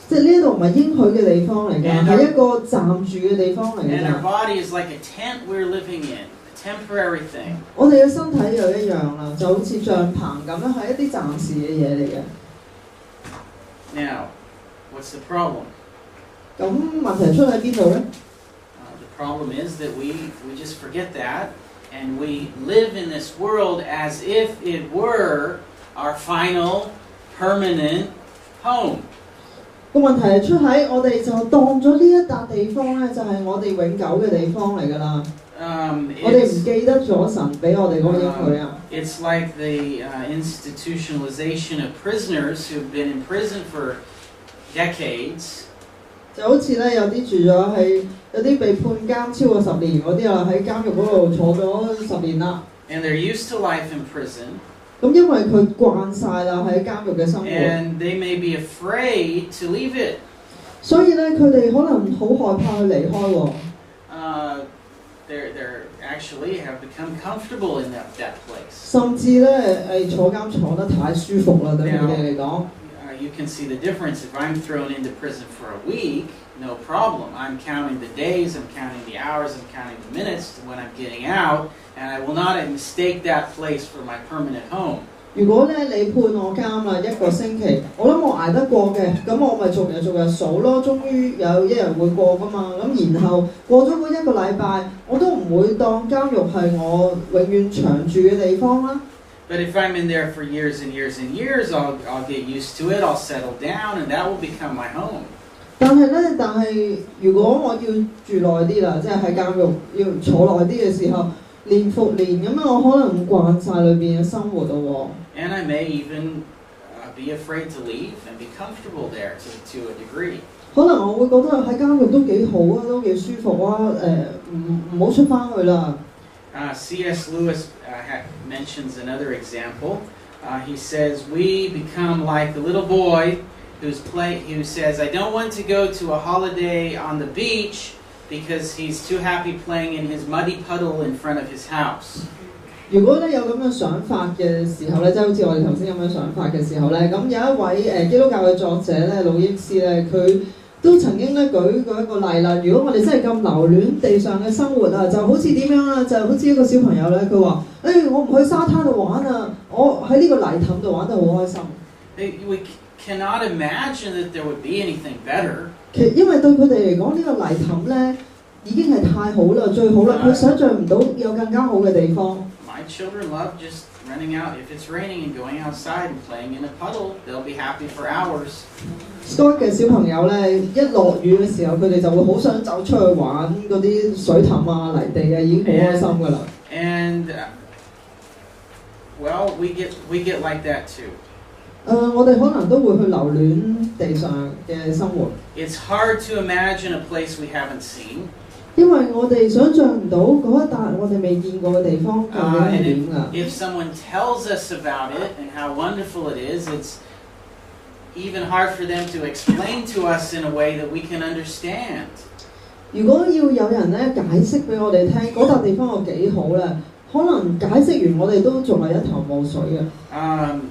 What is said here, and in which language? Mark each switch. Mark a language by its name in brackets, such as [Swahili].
[Cantonese] 即係呢一度唔係應許嘅地方嚟㗎，係一個暫住嘅地方嚟㗎。 [English] And our body is like a tent we're living in. Temporary thing. [Cantonese] 我哋嘅身體又一樣啦，就好似帳篷咁樣，係一啲暫時嘅嘢嚟嘅。 [English] Now, what's the problem? [Cantonese] 咁問題出喺邊度咧 [English] ？The problem is that we just forget that, and we live in this world as if it were our final, permanent home. [Cantonese] 個問題係出喺我哋就當咗呢一笪地方咧，就係我哋永久嘅地方嚟㗎啦。我哋唔記得咗神俾我哋嗰個應許啊。 [English] It's like the institutionalization of prisoners who've been in prison for decades. [Cantonese] 就好似咧有啲住咗係有啲被判監超過10年嗰啲啊，喺監獄嗰度坐咗10年啦。 [English] And they're used to life in prison. [Cantonese] 咁因為佢慣晒啦喺監獄嘅生活。 [English] And they may be afraid to leave it. [Cantonese] 所以咧，佢哋可能好害怕去離開喎。 [English] They're actually have become comfortable in that place. [Cantonese] 甚至咧坐監坐得太舒服啦，對佢哋嚟講。 [English] You can see the difference. If I'm thrown into prison for a week, no problem. I'm counting the days, I'm counting the hours, I'm counting the minutes when I'm getting out, and I will not mistake that place for my permanent home. [Cantonese] 如果咧你判我監啦1個星期，我諗我捱得過嘅，咁我咪逐日數咯，終於有一日會過噶嘛。咁然後過咗嗰1個禮拜，我都唔會當監獄係我永遠長住嘅地方啦。 [English] But if I'm in there for years and years and years, I'll get used to it, I'll settle down, and that will become my home. [Cantonese] 但係如果我要住耐啲啦，即係喺監獄要坐耐啲嘅時候，年復年咁樣，我可能慣晒裏邊嘅生活咯。 [English] And I may even be afraid to leave and be comfortable there to a degree. [Cantonese] 可能我會覺得喺監獄都幾好啊，都幾舒服啊，唔好出翻去啦。 [English] C.S. Lewis mentions another example. He says, we become like the little boy who says, I don't want to go to a holiday on the beach because he's too happy playing in his muddy puddle in front of his house. [Cantonese] 如果咧有咁嘅想法嘅時候咧，即係好似我哋頭先咁樣想法嘅時候咧，咁有一位基督教嘅作者咧，魯益斯咧，佢都曾經咧舉過一個例啦。如果我哋真係咁留戀地上嘅生活啊，就好似點樣啦？就好似一個小朋友咧，佢話：我唔去沙灘度玩啊，我喺呢個泥凼度玩得好開心。 [English] We cannot imagine that there would be anything better. [Cantonese] 因為對佢哋嚟講，呢個泥凼咧已經係太好啦，最好啦，佢想像唔到有更加好嘅地方。 [English] My children love just running out. If it's raining and going outside and playing in a puddle, they'll be happy for hours. [Cantonese] Scott 嘅小朋友咧，一落雨嘅時候，佢哋就會好想走出去玩嗰啲水凼啊、泥地啊，已經好開心㗎啦。 [English] And well, we get like that too. [Cantonese] 我哋可能都會去留戀地上嘅生活。 [English] It's hard to imagine a place we haven't seen. [Cantonese] 因為我哋想像唔到嗰一笪我哋未見過嘅地方究竟係點㗎。 [English] If someone tells us about it and how wonderful it is, it's even hard for them to explain to us in a way that we can understand. [Cantonese] 如果要有人咧解釋俾我哋聽嗰笪地方有幾好咧，可能解釋完我哋都仲係一頭霧水嘅。